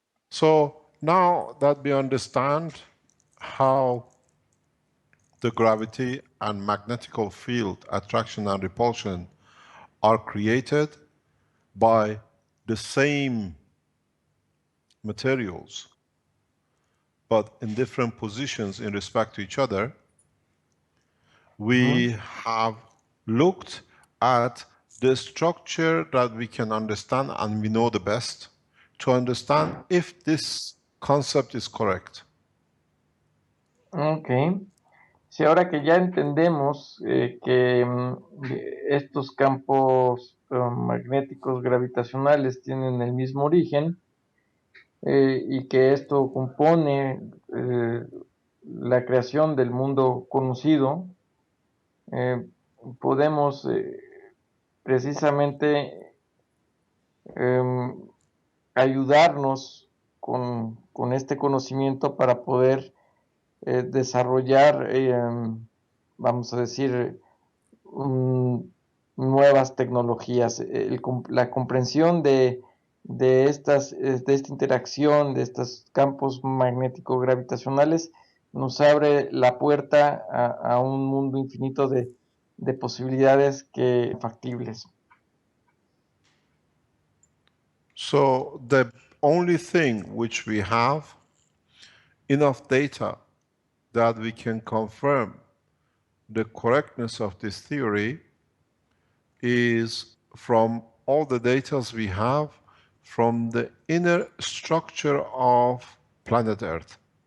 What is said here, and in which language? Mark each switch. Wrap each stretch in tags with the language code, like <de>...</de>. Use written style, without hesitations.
<en>So now that we understand how the gravity and magnetical field, attraction and repulsion, are created by the same materials, but in different positions in respect to each other, we have looked at the structure that we can understand and we know the best, to understand if this concept is correct. Okay.</en> <es>Sí, ahora que ya entendemos que estos campos magnéticos gravitacionales tienen el mismo origen y que esto compone la creación del mundo conocido, podemos precisamente ayudarnos con este conocimiento para poder desarrollar, vamos a decir, nuevas tecnologías. La comprensión de esta interacción, de estos campos magnético-gravitacionales, nos abre la puerta a un mundo infinito de posibilidades factibles.</es> <en>So the only thing which we have enough data that we can confirm the correctness of this theory is from all the data we have from the inner structure of planet Earth.</en>